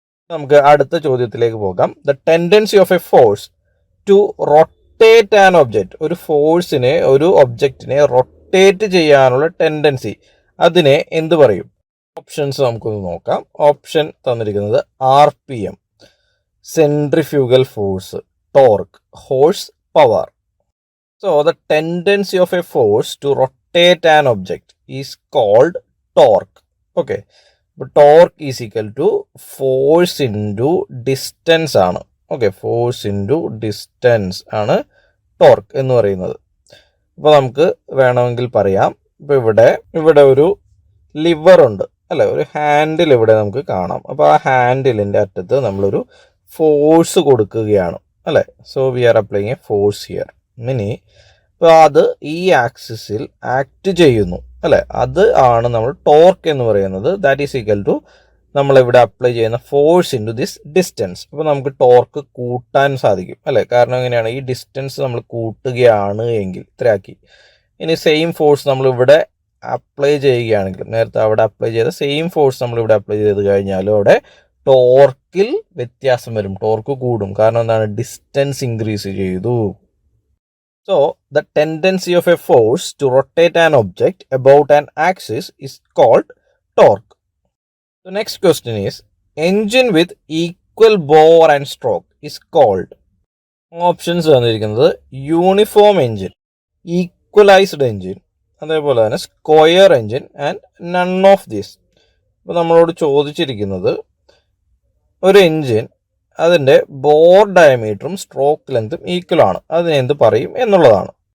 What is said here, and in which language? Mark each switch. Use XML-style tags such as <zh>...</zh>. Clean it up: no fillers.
<ml>നമുക്ക് അടുത്ത ചോദ്യത്തിലേക്ക് പോകാം.</ml> <en>The tendency of a force to rotate an object.</en> <ml>ഒരു ഫോഴ്സിനെ, ഒരു ഒബ്ജക്റ്റിനെ റൊട്ടേറ്റ് ചെയ്യാനുള്ള ടെൻഡൻസി, അതിനെ എന്ത് പറയും? ഓപ്ഷൻസ് നമുക്കൊന്ന് നോക്കാം. ഓപ്ഷൻ തന്നിരിക്കുന്നത് RPM, centrifugal force, torque, horse power.</ml> <en>So the tendency of a force to rotate an object is called torque. Okay, but torque is equal to force into distance ആണ്.</en> <ml>Okay, force into distance ആണ് torque എന്ന് പറയുന്നത്. അപ്പോൾ നമുക്ക് വേണമെങ്കിൽ പറയാം, ഇപ്പോൾ ഇവിടെ ഒരു ലിവർ ഉണ്ട്, അല്ലേ, ഒരു ഹാൻഡിൽ ഇവിടെ നമുക്ക് കാണാം. അപ്പോൾ ആ ഹാൻഡിലിൻ്റെ അറ്റത്ത് നമ്മളൊരു ഫോഴ്സ് കൊടുക്കുകയാണ്, അല്ലേ.</ml> <en>So we are applying a force here.</en> <ml>Mini ഇപ്പോൾ അത് ഈ ആക്സിസിൽ ആക്ട് ചെയ്യുന്നു, അല്ലേ, അത് ആണ് നമ്മൾ ടോർക്ക് എന്ന് പറയുന്നത്.</ml> <en>that is equal to</en> <ml>നമ്മളിവിടെ അപ്ലൈ ചെയ്യുന്ന</ml> <en>Force into this distance.</en> <ml>അപ്പോൾ നമുക്ക് ടോർക്ക് കൂട്ടാൻ സാധിക്കും, അല്ലേ, കാരണം എങ്ങനെയാണ്, ഈ ഡിസ്റ്റൻസ് നമ്മൾ കൂട്ടുകയാണ് എങ്കിൽ ഇത്രയാക്കി. ഇനി സെയിം ഫോഴ്സ് നമ്മളിവിടെ അപ്ലൈ ചെയ്യുകയാണെങ്കിൽ, നേരത്തെ അവിടെ അപ്ലൈ ചെയ്ത സെയിം ഫോഴ്സ് നമ്മളിവിടെ അപ്ലൈ ചെയ്ത് കഴിഞ്ഞാലും അവിടെ ടോർക്കിൽ വ്യത്യാസം വരും, ടോർക്ക് കൂടും. കാരണം എന്താണ്, ഡിസ്റ്റൻസ് ഇൻക്രീസ് ചെയ്തു.</ml> <en>So the tendency of a force to rotate an object about an axis is called torque. The next question is, engine with equal bore and stroke is called. Options</en> <ml>തന്നിരിക്കുന്നത്</ml> <en>uniform engine, equalised engine,</en> <ml>അതേപോലെ തന്നെ</ml> <en>Square engine and none of this.</en> <ml>അപ്പോൾ നമ്മളോട് ചോദിച്ചിരിക്കുന്നത് ഒരു engine, അതിൻ്റെ bore ഡയമീറ്ററും stroke ലെങ്തും equal ആണ്, അതിനെ എന്ത് പറയും എന്നുള്ളതാണ്.</ml>